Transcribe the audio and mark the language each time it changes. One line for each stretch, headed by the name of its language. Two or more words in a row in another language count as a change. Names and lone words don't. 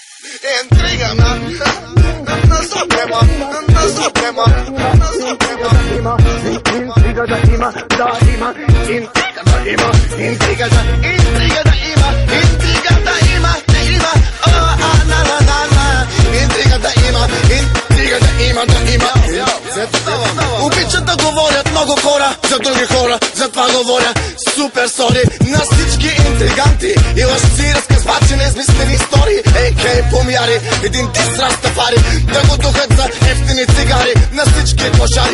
Bulgarian: интрига на Suprema, интрига да има, интрига да има, интрига да има, oh на на на на, интрига да има, Обичат да говорят много хора за други хора, затова говоря
English: super sorry
Bulgarian: на всички интриганти и лъжци, разказвачи неизмислени истории, ей помяри, един дис растафари, да го духат за ефтини цигари на всички клошари.